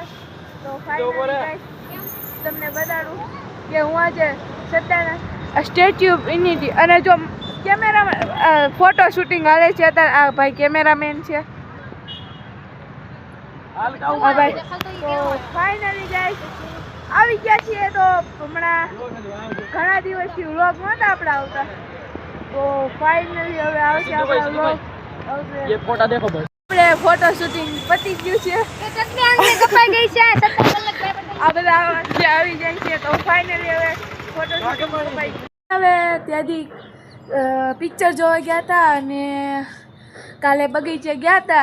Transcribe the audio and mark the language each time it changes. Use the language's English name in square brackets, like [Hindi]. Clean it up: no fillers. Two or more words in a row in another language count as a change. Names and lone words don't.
[Gujarati] તો ફાઇનલી તમને બતાડું કે હું આજે સરદારના સ્ટેચ્યુ ઓફ યુનિટી અને જો [English] cameraman photo shooting [Gujarati] હાલે છે અત્યારે. આ ભાઈ કેમેરામેન છે. ભાઈ તો [English] finally guys [Gujarati] આવી ગયા છીએ. તો હમણાં ઘણા દિવસથી વ્લોગ નહોતા આપણા આવતા. તો ફાઇનલી હવે આવશે આપણા વ્લોગ. [Hindi] ये फोटा देखो बस. [Gujarati] આપણે [English] photo shooting [Gujarati] પતી ગયું છે. કપાઈ ગઈ છે. આ બધા આવી જાય છે. તો ફાઇનલી હવે [English] photo shooting [Gujarati] કપાઈ ગયું. હવે ત્યાંથી પિક્ચર જોવા ગયા હતા અને કાલે બગીચે ગયા હતા.